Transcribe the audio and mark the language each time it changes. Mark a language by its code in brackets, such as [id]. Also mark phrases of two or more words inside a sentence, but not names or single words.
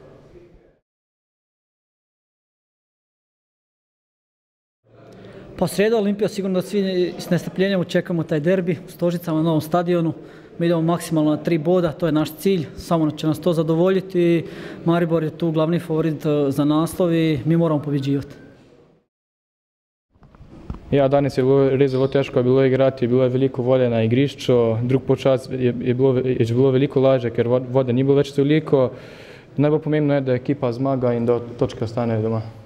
[hr] Pa srijeda Olimpija, sigurno da svi s nestrpljenjem očekujemo taj derbi u Stožicama na novom stadionu. Mi idemo maksimalno na 3 boda, to je naš cilj, samo će nas to zadovoljiti. Maribor je tu glavni favorit za naslov i mi moramo pobjeđivati. [sl] Ja, danes je bilo res zelo težko bilo igrati, bilo je veliko vode na igrišču, drug počas je bilo veliko lažje, ker vode ni bilo več toliko. Najbolj pomembno je, da ekipa zmaga in da točke ostanejo doma.